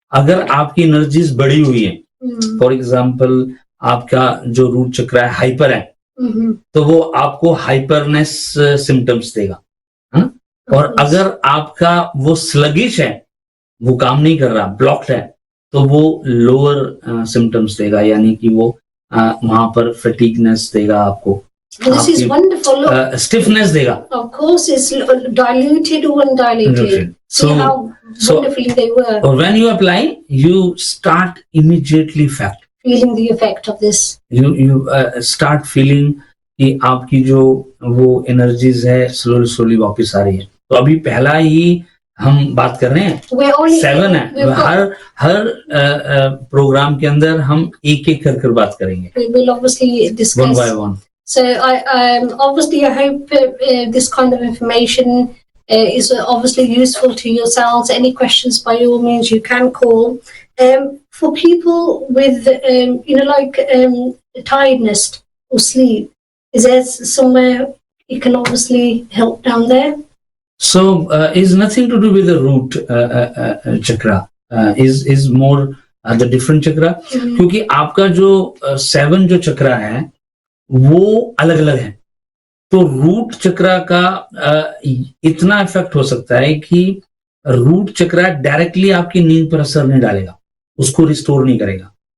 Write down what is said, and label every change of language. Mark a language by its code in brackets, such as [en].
[hi] अगर आपकी एनर्जीज बढ़ी हुई है, फॉर एग्जाम्पल आपका जो रूट चक्र है हाइपर है, तो वो आपको हाइपरनेस सिम्टम्स देगा, है ना. और अगर आपका वो स्लगिश है, वो काम नहीं कर रहा, ब्लॉक्ड है, तो वो लोअर सिम्टम्स देगा, यानी कि वो वहां पर फटीगनेस देगा आपको, [en] this is wonderful. Look, [hi] stiffness देगा. [en] of course it's diluted or undiluted. See how wonderfully they work. Or when you apply, you start immediately feeling the effect of this. You start feeling [hi] कि आपकी जो वो energies है slowly वापस आ रही है. तो अभी पहला ही हम बात कर रहे हैं, 7 है. हर प्रोग्राम के अंदर हम एक कर बात करेंगे. [en] We will obviously discuss one by one. So obviously I hope this kind of information is obviously useful to yourselves. Any questions, by all means, you can call. For people with like tiredness or sleep, is there somewhere you can obviously help down there? So is nothing to do with the root chakra. Is more the different chakra. [hi] क्योंकि आपका जो 7 जो चक्रा है वो अलग अलग है. तो रूट चक्रा का इतना इफेक्ट हो सकता है कि रूट चक्रा डायरेक्टली आपकी नींद पर असर नहीं डालेगा, उसको रिस्टोर नहीं करेगा.